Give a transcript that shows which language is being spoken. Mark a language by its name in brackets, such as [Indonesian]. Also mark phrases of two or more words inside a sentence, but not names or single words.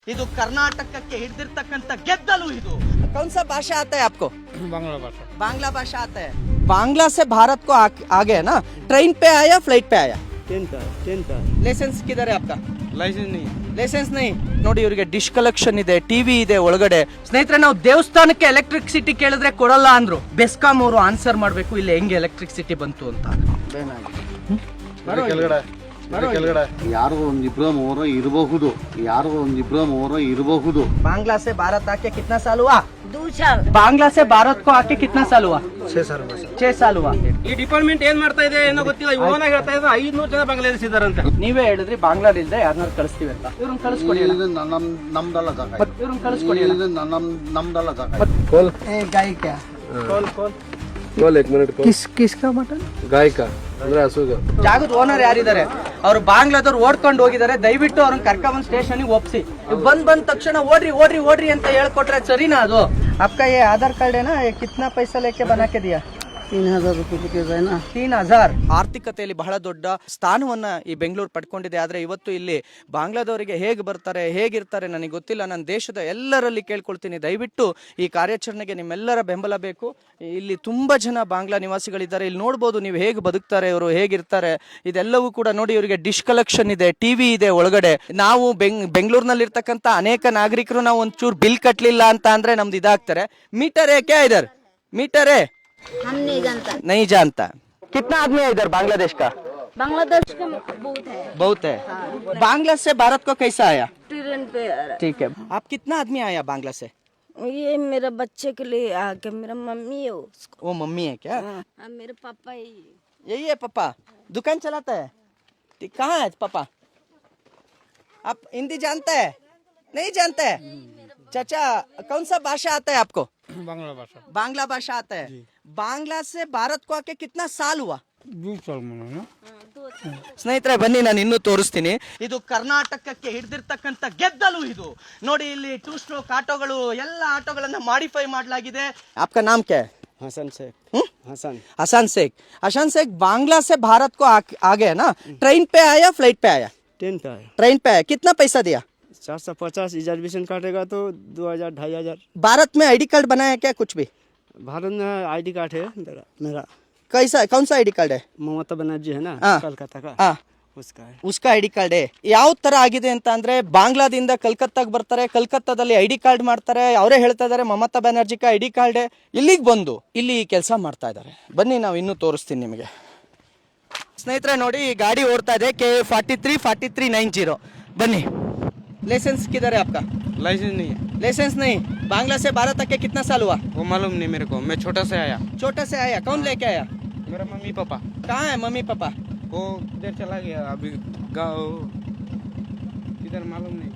[Kannada] ಇದು ಕರ್ನಾಟಕಕ್ಕೆ ಹಿಡಿದಿರ್ತಕ್ಕಂಥ ಗೆದ್ದಲು ಇದು [Hindi] कौन सा भाषा आता है आपको बांग्ला भाषा बांग्ला भाषा आता है बांग्ला से भारत को आगे है ना ट्रेन पे आया फ्लाइट पे आया ट्रेन का ಲೈಸೆನ್ಸ್ किधर है आपका लाइसेंस नहीं [Kannada] ಲೈಸೆನ್ಸ್ ನೈ ನೋಡಿ ಇವರಿಗೆ [English] dish connection [Kannada] ಇದೆ ಟಿವಿ ಇದೆ ಒಳಗಡೆ ಸ್ನೇಹಿತರೆ ನಾವು ದೇವಸ್ಥಾನಕ್ಕೆ ಎಲೆಕ್ಟ್ರಿಸಿಟಿ ಕೇಳಿದ್ರೆ ಕೊಡಲ್ಲ ಅಂದ್ರು ಬೆಸ್ಕಾಂ ಅವರು ಆನ್ಸರ್ ಮಾಡಬೇಕು ಇಲ್ಲಿ ಹೆಂಗೆ ಎಲೆಕ್ಟ್ರಿಸಿಟಿ ಬಂತು ಅಂತ ಯಾರೋ ಒಂದಿಬ್ರು ಮೂರೋ ಇರಬಹುದು [Hindi] बांग्ला से भारत आके कितना साल हुआ 2 साल बांग्ला से भारत को आके कितना साल हुआ 6 साल हुआ [Kannada] ಈ ಡಿಪಾರ್ಟ್ಮೆಂಟ್ ಏನ್ ಮಾಡ್ತಾ ಇದೆ ಏನೋ ಗೊತ್ತಿಲ್ಲ ಇವನ ಹೇಳ್ತಾ ಇದ್ರೆ 500 ಜನ ಬಾಂಗ್ಲಾದೇಶ ಇದಾರಂತೆ ನೀವೇ ಹೇಳಿದ್ರಿ ಬಾಂಗ್ಲಾ ಇಲ್ದೆ ಯಾರನ್ನಾರು ಕಳಿಸ್ತೀವಿ ಅಂತ ಇವ್ರನ್ನ ಕಳಿಸ್ಕೊಡಿ ನಮ್ದಲ್ಲ ಜಾಗ ಇವ್ರನ್ನ ಕಳಿಸ್ಕೊಡಿ ನಮ್ದಲ್ಲ ಜಾಗ [Hindi] गाय क्या [English] call 1 minute [Hindi] किसका मटन [Kannada] ಗಾಯಕ ಅಂದ್ರೆ ಹಸುಗ ಜಾಗದ ಓನರ್ ಯಾರಿದ್ದಾರೆ ಅವ್ರು ಬಾಂಗ್ಲಾದವ್ರು ಓಡ್ಕೊಂಡು ಹೋಗಿದ್ದಾರೆ ದಯವಿಟ್ಟು ಅವ್ರನ್ನ ಕರ್ಕೊಂಡ್ ಸ್ಟೇಷನ್ ಒಪ್ಸಿ ಬಂದ ತಕ್ಷಣ ಓಡ್ರಿ ಅಂತ ಹೇಳ್ಕೊಟ್ರೆ ಸರಿನಾ ಅದು [Hindi] आपका ये आधार कार्ड है ना ये कितना पैसा लेके बना के दिया [Kannada] 3000 ರೂಪಾಯಿ 3000 ಆರ್ಥಿಕತೆಯಲ್ಲಿ ಬಹಳ ದೊಡ್ಡ ಸ್ಥಾನವನ್ನ ಈ ಬೆಂಗಳೂರು ಪಡ್ಕೊಂಡಿದೆ. ಆದ್ರೆ ಇವತ್ತು ಇಲ್ಲಿ ಬಾಂಗ್ಲಾದವರಿಗೆ ಹೇಗೆ ಬರ್ತಾರೆ ಹೇಗಿರ್ತಾರೆ ನನಗೆ ಗೊತ್ತಿಲ್ಲ. ನನ್ನ ದೇಶದ ಎಲ್ಲರಲ್ಲಿ ಕೇಳ್ಕೊಳ್ತೀನಿ, ದಯವಿಟ್ಟು ಈ ಕಾರ್ಯಾಚರಣೆಗೆ ನಿಮ್ಮೆಲ್ಲರ ಬೆಂಬಲ ಬೇಕು. ಇಲ್ಲಿ ತುಂಬಾ ಜನ ಬಾಂಗ್ಲಾ ನಿವಾಸಿಗಳಿದ್ದಾರೆ. ಇಲ್ಲಿ ನೋಡ್ಬೋದು ನೀವು ಹೇಗೆ ಬದುಕ್ತಾರೆ, ಇವರು ಹೇಗಿರ್ತಾರೆ. ಇದೆಲ್ಲವೂ ಕೂಡ ನೋಡಿ, ಇವರಿಗೆ [English] dish connection [Kannada] ಇದೆ, ಟಿವಿ ಇದೆ ಒಳಗಡೆ. ನಾವು ಬೆಂಗಳೂರಿನಲ್ಲಿ ಇರ್ತಕ್ಕಂಥ ಅನೇಕ ನಾಗರಿಕರು ನಾವು ಒಂಚೂರು ಬಿಲ್ ಕಟ್ಟಲಿಲ್ಲ ಅಂತ ಅಂದ್ರೆ ನಮ್ದು ಇದಾಗ್ತಾರೆ. [Hindi] ಮೀಟರ್ है क्या इधर मीटर है हम नहीं जानता कितना आदमी है इधर बांग्लादेश का बांग्लादेश का बहुत है बांग्ला से भारत को कैसा आया ट्रेन पे आ रहा ठीक है आप कितना आदमी आया बांग्ला से है। ये मेरा बच्चे के लिए आके मेरा मम्मी है उसको वो मम्मी है क्या मेरे पापा यही है पापा दुकान चलाता है ठीक कहाँ है पापा आप हिंदी जानते हैं नहीं जानते हैं चाचा कौन सा भाषा आता है आपको बांग्ला भाषा आता है बांग्ला से भारत को आके कितना साल हुआ 2 साल [Kannada] ಸ್ನೇಹಿತರೆ ಬನ್ನಿ ನಾನು ಇನ್ನೂ ತೋರಿಸ್ತೀನಿ. ಇದು ಕರ್ನಾಟಕಕ್ಕೆ ಹಿಡಿದಿರ್ತಕ್ಕಂಥ ಗೆದ್ದಲು ಇದು ನೋಡಿ. ಇಲ್ಲಿ 2 ಸ್ಟ್ರೋಕ್ ಆಟೋಗಳು, ಎಲ್ಲ ಆಟೋಗಳನ್ನ ಮಾಡಿಫೈ ಮಾಡಲಾಗಿದೆ. [Hindi] आपका नाम क्या है हसन शेख हसन शेख बांग्ला से भारत को आगे है ना ट्रेन पे आया फ्लाइट पे आया ट्रेन पे आया कितना पैसा दिया 450 रिजर्वेशन काटेगा तो 2000 2500 भारत में [English] ID card [Hindi] बनाया क्या कुछ भी भारत में [English] ID card [Hindi] है मेरा कैसा कौन सा [English] ID card [Hindi] है ममता बनर्जी है ना हाँ। कलकत्ता का हाँ उसका है [Kannada] उसका [English] ID card [Kannada] ಯಾವ ತರ ಆಗಿದೆ ಅಂತ ಅಂದ್ರೆ ಬಾಂಗ್ಲಾದಿಂದ ಕಲ್ಕತ್ತಾಗ ಬರ್ತಾರೆ, ಕಲ್ಕತ್ತಾದಲ್ಲಿ [English] ID card [Kannada] ಮಾಡ್ತಾರೆ. ಅವರೇ ಹೇಳ್ತಾ ಇದಾರೆ ಮಮತಾ ಬ್ಯಾನರ್ಜಿಗೆ [English] ID card [Kannada] ಇಲ್ಲಿಗೆ ಬಂದು ಇಲ್ಲಿ ಕೆಲಸ ಮಾಡ್ತಾ ಇದ್ದಾರೆ. ಬನ್ನಿ ನಾವು ಇನ್ನೂ ತೋರಿಸ್ತೀನಿ ನಿಮಗೆ. ಸ್ನೇಹಿತರೆ ನೋಡಿ, ಈ ಗಾಡಿ ಓಡ್ತಾ ಇದೆ KA434390. ಬನ್ನಿ. [Hindi] लाइसेंस किधर है आपका लाइसेंस नहीं है लाइसेंस नहीं बांग्ला से भारत आके कितना साल हुआ वो मालूम नहीं मेरे को, मैं छोटा से आया कौन लेके आया मेरा मम्मी पापा कहाँ है मम्मी पापा वो इधर चला गया अभी गाँव इधर मालूम नहीं